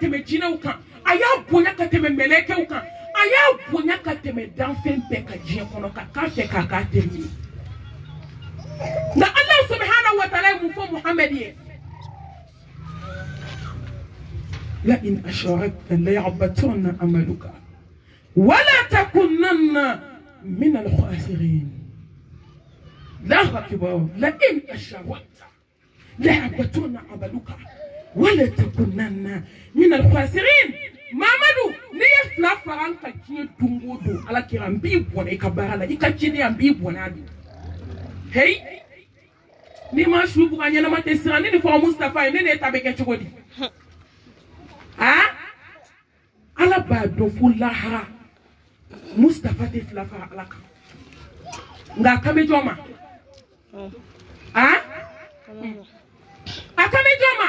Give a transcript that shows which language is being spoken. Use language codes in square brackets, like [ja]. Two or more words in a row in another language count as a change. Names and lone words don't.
[bm] jinɛw kan a y'a bonya ka tɛmɛ mɛlɛkɛw kan a y'a bonya ka tɛmɛ danfɛn bɛɛ ka diɲɛ kɔnɔ ka k'a fɛ k'a k'a terminer nka [ar] الله سبحانه وتعالى [bm] ye mun fɔ Muhamɛd ye [ar] لئن أشركت ليحبطن عملك ولتكونن من الخاسرين الله أكبر لئن أشركت ليحبطن عملك ولا تكونن من الخاسرين [bm] Mamadou ni ye fila faran ka diɲɛ don o don ala kira n b'i bɔnɛ i ka baara la i ka cidenya n b'i bɔnɛ a bi hey ni ma su buga ɲɛnama tɛ siran ni nin fɔ Mustafa ye ne ne ta bɛ kɛ cogo di ala b'a dɔn fo lahara Mustafa tɛ fila fara ala kan nka a kan bɛ jɔn ma a kan bɛ jɔn ma